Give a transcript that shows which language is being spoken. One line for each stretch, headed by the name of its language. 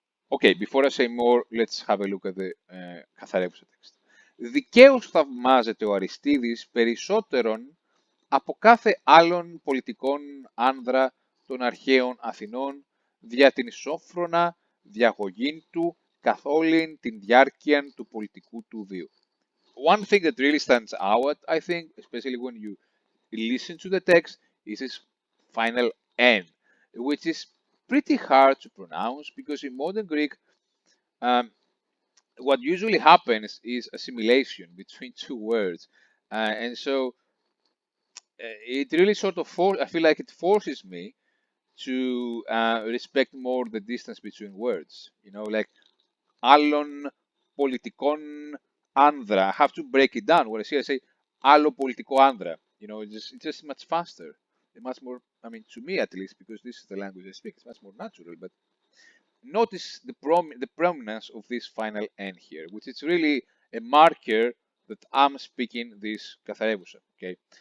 English: Okay, before I say more, let's have a look at the Katharevousa text.
Greek: Δικαίως θαυμάζεται ο Αριστίδης περισσότερον από κάθε άλλον πολιτικών άνδρα των αρχαίων Αθηνών δια την ισόφρονα διαγωγήν του καθ' όλην την διάρκεια του πολιτικού του βίου.
English: One thing that really stands out, I think, especially when you listen to the text, is this final N, which is pretty hard to pronounce because in modern Greek, what usually happens is assimilation between two words. And so it really sort of I feel like it forces me to respect more the distance between words. Like
Greek: άλλων πολιτικών άνδρα.
English: I have to break it down. When I say
Greek: άλλο πολιτικό άνδρα,
English: it's just much faster. Much more, I mean, to me at least, because this is the language I speak, it's much more natural. But notice the prominence of this final N here, which is really a marker that I'm speaking this Katharevousa. Okay.